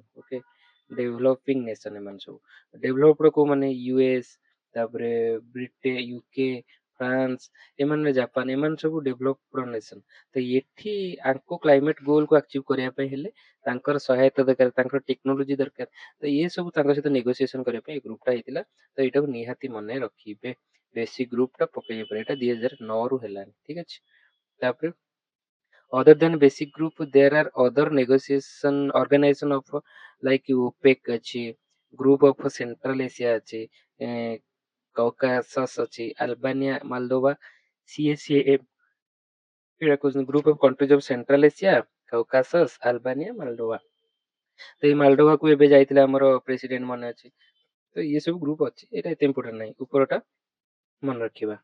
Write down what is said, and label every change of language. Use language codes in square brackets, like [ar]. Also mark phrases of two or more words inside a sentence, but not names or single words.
[or] ଓକେ, [en] developing nation [or] ଏମାନେ ସବୁ, ଡେଭଲପଡ କୋଉ ମାନେ ୟୁଏସ, ତାପରେ ବ୍ରିଟେନ, ୟୁକେ, ଫ୍ରାନ୍ସ, ଏମାନେ ଜାପାନ, ଏମାନେ ସବୁ [en] developed nation. [or] ତ ଏଠି ଆଙ୍କୁ [en] climate goal [or] ଆଚିଭ କରିବା ପାଇଁ ହେଲେ ତାଙ୍କର ସହାୟତା ଦରକାର, ତାଙ୍କର ଟେକ୍ନୋଲୋଜି ଦରକାର। ତ ଇଏ ସବୁ ତାଙ୍କ ସହିତ ନେଗୋସିଏସନ କରିବା ପାଇଁ ଏ ଗ୍ରୁପଟା ହେଇଥିଲା। ତ ଏଇଟାକୁ ନିହାତି ମନେ ରଖିବେ, [en] basic group [or] ଟା ପକେଇବା ପରେ, ଏଇଟା 2009 ରୁ ହେଲାଣି, ଠିକ ଅଛି। [en] ତାପରେ other than basic group there are other negotiation organization of like OPEC ଅଛି, group of central asia ଅଛି, କକାସସ୍ ଅଛି, ଆଲବାନିଆ, ମାଲଦୋଭା, CSAM, [or] ଏଇଟା କହୁଛନ୍ତି [en] group of countries of central Asia, କକାସସ୍, ଆଲବାନିଆ, ମାଲଡୋଭା। [or] ତ ଏଇ ମାଲଡୋଭାକୁ ଏବେ ଯାଇଥିଲେ ଆମର ପ୍ରେସିଡେଣ୍ଟ ମନେ ଅଛି। ତ ଇଏ ସବୁ ଗ୍ରୁପ ଅଛି, ଏଇଟା ଏତେ ଇମ୍ପୋର୍ଟାଣ୍ଟ ନାହିଁ, ଉପରଟା ମନେ ରଖିବା।